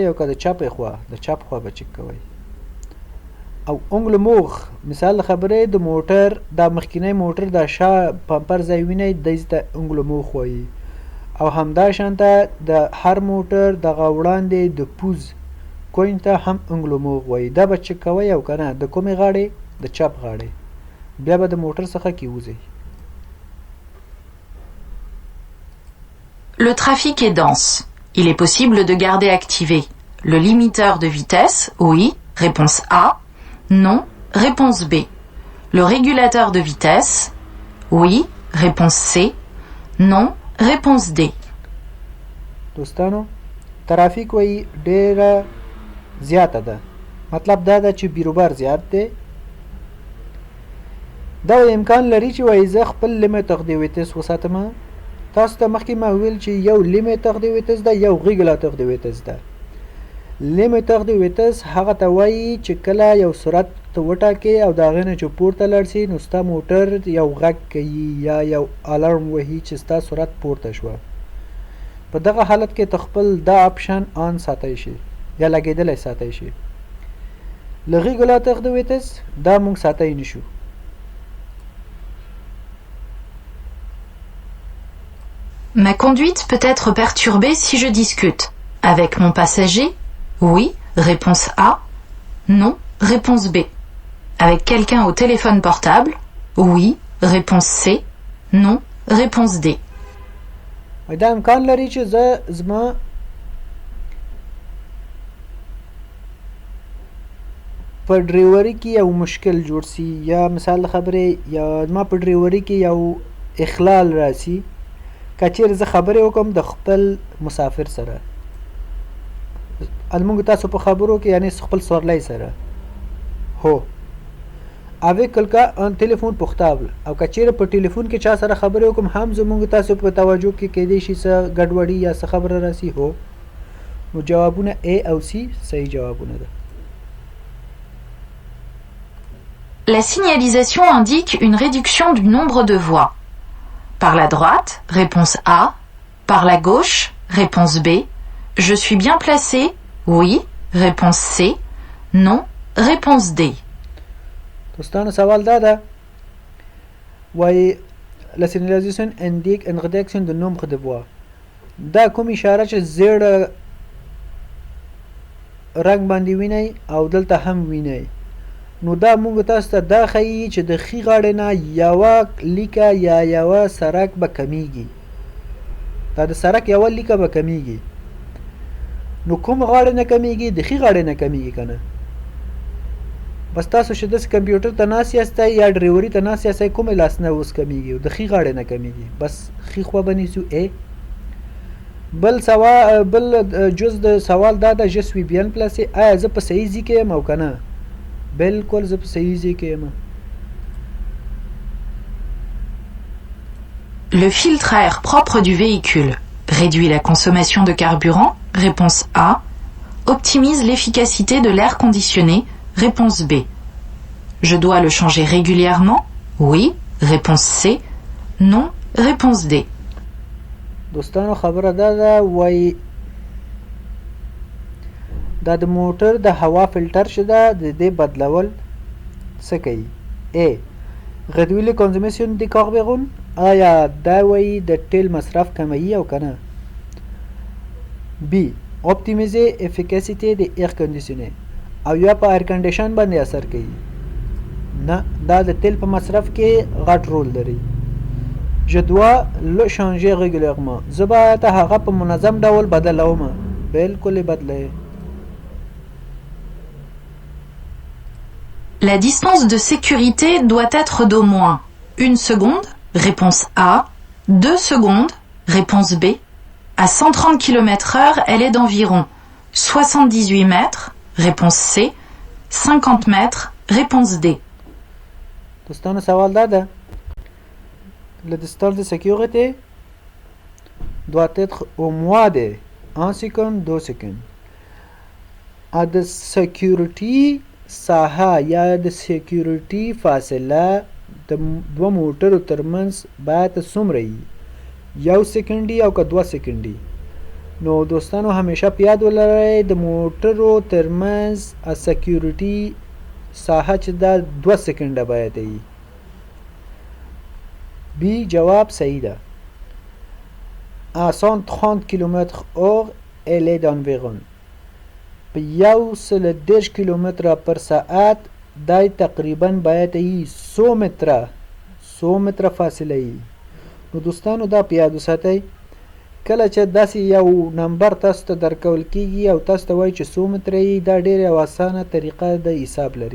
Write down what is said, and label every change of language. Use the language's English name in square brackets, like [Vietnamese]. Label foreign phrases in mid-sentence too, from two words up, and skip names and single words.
[Pashto] او که د چپې خوا د چپ خوا به چک کوئ او [French] angle mort [Pashto] مثال د خبرې د موټر دا مخکینی موټر دا شا پمپر ځای وینئ دی ته [French] angle mort [Pashto] وایي او همداشانته د هر موټر دغه وړاندې د پوز کوین ته هم [French] angle mort [Pashto] وایي دا به چک کوئ او که نه د کومې غاړې د چپ غاړې بیا به د موټر څخه کېوځئ [French] Le trafic est dense. Il est possible de garder activé le limiteur de vitesse, oui, réponse A. Non, réponse B. Le régulateur de vitesse, oui, réponse C. Non, réponse D. [Pashto] دوستانو ترافیک وایي ډیره زیاته ده مطلب دا ده چې بیروبار زیات دی دا امکان لري چې وایي زه خپل [French] limiteur de vitesse [Pashto] وساتم تاسو ته مخکې ما ویل چې یو [French] limiteur de vitesse [Pashto] ده یو [French] régulateur de vitesse [Pashto] ده [French] limiteur de vitesse [Pashto] هغه ته وایي چې کله یو سرعت ته وټاکې او د هغې نه چې پورته لاړ شي نو ستا موټر یو غږ کوي یا یو الارم وهي چې ستا سرعت پورته شوه په دغه حالت کې ته خپل دا اپشن آن ساتلی شي یا لګېدلی ساتلی شي له [French] régulateur de vitesse [Pashto] دا موږ ساتلی نشو [French] Ma conduite peut être perturbée si je discute. Avec mon passager, oui, réponse A. Non, réponse B. Avec quelqu'un au téléphone portable, oui, réponse C. Non, réponse D. [Pashto] دا امکان لري چې زه زما په ډریوري کې یو مشکل جوړ سي یا مثال خبرې یا زما په ډریوري کې یو اخلال راسي که چیرې زه خبرې وکړم د خپل مسافر سره المونږ تاسو په خبرو کې یعنی خپل سورلی سره هو [French] avec quelqu'un un téléphone portable [Pashto] او که چیرې په ټلیفون کې چا سره خبرې وکړم هم زمونږ تاسو په توجه کې کیدی شي څه ګډوډي یا څه خبره راسي هو نو جوابونه A او C صحیح جوابونه ده [French] La signalisation indique une réduction du nombre de voies. Par la droite, réponse A. Par la gauche, réponse B. Je suis bien placé, oui, réponse C. Non, réponse D. [Pashto] دوستانو سوال دا ده وایي [French] la signalisation indique une réduction du nombre de voies [Pashto] دا کوم اشاره چې زیړ رنګ باندې وینئ او دلته هم وینئ نو دا موږ تاسو ته دا ښیي چې د ښي غاړې نه یوه لیکه یا یوه سرک به کمیږي دا د سرک یوه لیکه به کمیږي نو کوم غاړې نه کمیږي د ښي غاړې نه کمیږي که نه بس تاسو چې داسې کمپیوټر ته ناست یاستئ یا ډریوري ته ناست یاستئ کومې لاس نه اوس کمیږي او د ښي غاړې نه کمیږي بس ښي خوا به نیسو ا بل جز د سوال دا ده [French] je suis bien placé [Pashto] آیا زه په صحیح ځای کې یم او که نه بالکل زه په صحیح ځای کې یم. [French] Le filtre à air propre du véhicule réduit la consommation de carburant, réponse A. Optimise l'efficacité de l'air conditionné, réponse B. Je dois le changer régulièrement, oui, réponse C. Non, réponse D. [Pashto] دوستانو خبره دا ده وایي دا د موټر د هوا فلټر چې ده د دې بدلول څه کوي A. [French] réduit la consommation de carburant [Pashto] آیا دا وایي د تیل مصرف کموي او که نه B. [French] optimiser efficacité de air conditionné [Pashto] او یا په ایر کنډیشن باندې اثر کوي نه دا د تیل په مصرف کې غټ رول لري. [French] Je dois le changer régulièrement [Pashto] زه باید هغه په منظم ډول بدلوم بالکل بدله. [French] La distance de sécurité doit être d'au moins 1 seconde, réponse A, 2 secondes, réponse B. À 130 km/h, elle est d'environ 78 mètres, réponse C, 50 mètres, réponse D. [Pashto] دوستانو سوال دا ده [French] la distance de sécurité doit être au moins de 1 seconde 2 secondes. [Pashto] د سکیورټي ساحه یا د سکیورټي فاصله د دوه موټرو ترمنځ باید څومره وي 1 سکند او که 2 سکند. نو دوستانو همیشه په یاد ولرئ د موټرو ترمنځ سکیورټي ساحه چې دا 2 سکنده باید وي. بی جواب صحیح ده. [French] à 130 km/h elle est d'environ [Pashto] په 130 کیلومتره پر ساعت دای تقریبا باید وي 100 متره فاصله وي. نو دوستانو دا په یاد وساتئ کله چې داسې یو نمبر تاسو ته درکول کیږي او تاسو ته وایي چې 100 متره وي دا ډېره یو اسانه طریقه د حساب لري.